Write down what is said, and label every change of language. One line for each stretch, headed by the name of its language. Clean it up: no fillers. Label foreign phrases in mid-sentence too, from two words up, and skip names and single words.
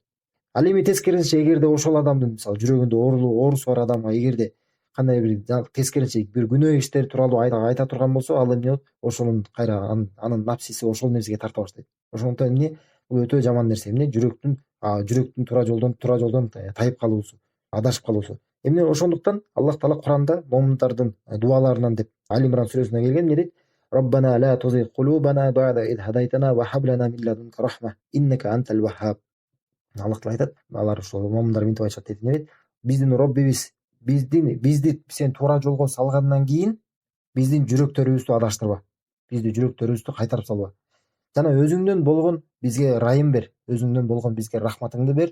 Kyrgyz: Ал эми тескерисинче эгерде ошол адамдын мисалы жүрөгүндө оорусу бар адамга эгерде кандай бир тескерисинче бир күнөө иштер тууралуу айта турган болсо, ал эмне болот? Ошонун кайра анын напсиси ошол нерсеге тарта баштайт. Ошондуктан бул өтө жаман нерсе. Жүрөктүн туура жолдон тайып калуусу, адашып калуусу. Ошондуктан Аллах Таала Куранда момундардын дуаларынан деп Ал-Имран сүрөсүнө келген, эмне дейт?
Arabic: ربنا لا تزغ قلوبنا بعد إذ هديتنا وهب لنا من لدنك رحمة إنك أنت الوهاب.
Kyrgyz: Аллах Таала айтат, алар ошол момундар минтип айтышат дейт, эмне дейт? Биздин Роббибиз бизди сен туура жолго салгандан кийин биздин жүрөктөрүбүздү адаштырба. Бизди жүрөктөрүбүздү кайтарып салба. Жана өзүңдөн болгон бизге райым бер, өзүңдөн болгон бизге рахматыңды бер.